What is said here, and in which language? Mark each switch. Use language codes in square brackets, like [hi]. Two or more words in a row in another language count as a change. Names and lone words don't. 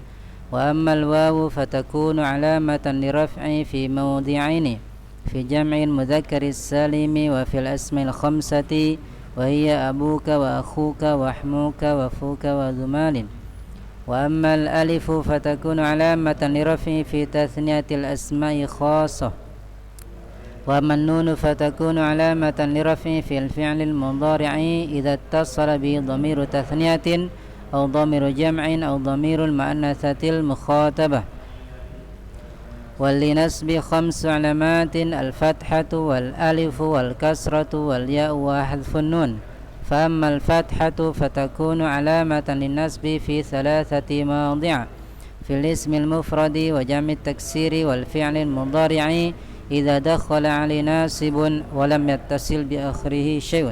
[ar] وأما الواو فتكون علامة للرفع في موضعين في جمع المذكر السالم وفي الأسماء الخمسة وهي أبوك وأخوك وحموك وفوك وذو مال. وأما الألف فتكون علامة للرفع في تثنية الأسماء خاصة. وأما النون فتكون علامة للرفع في الفعل المضارع إذا اتصل بضمير تثنية أو ضمير جمع أو ضمير المؤنثة المخاطبة. ولنسب 5 علامات الفتحة والألف والكسرة والياء وحذف النون. فأما الفتحة فتكون علامة للنسب في 3 مواضع في الاسم المفرد وجمع التكسير والفعل المضارع إذا دخل عليه ناسب ولم يتصل بآخره شيء.